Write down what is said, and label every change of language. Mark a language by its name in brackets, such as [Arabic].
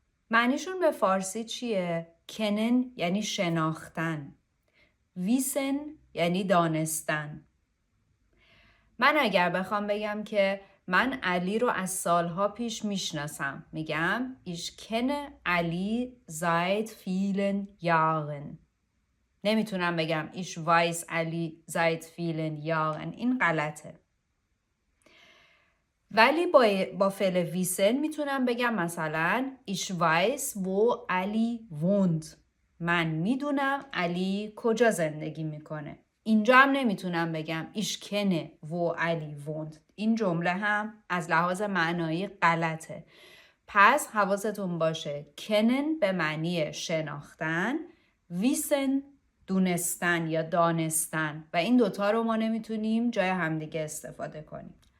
[Persian] معنیشون به فارسی چیه؟ کنن یعنی شناختن. ویسن یعنی دانستن. من اگر بخوام بگم که من علی رو از سالها پیش میشناسم، میگم [German] ich kenne Ali seit vielen Jahren. [Persian] نمیتونم بگم [German] ich weiß Ali seit vielen Jahren. [Persian] این غلطه. ولی با فعل ویسن میتونم بگم مثلا [German] ich weiß wo Ali wohnt. [Persian] من میدونم علی کجا زندگی میکنه. اینجا هم نمیتونم بگم [German] ich kenne wo Ali wohnt. [Persian] این جمله هم از لحاظ معنایی غلطه. پس حواستون باشه kennen به معنی شناختن، wissen دونستن یا دانستن و این دوتا رو ما نمیتونیم جای همدیگه استفاده کنیم.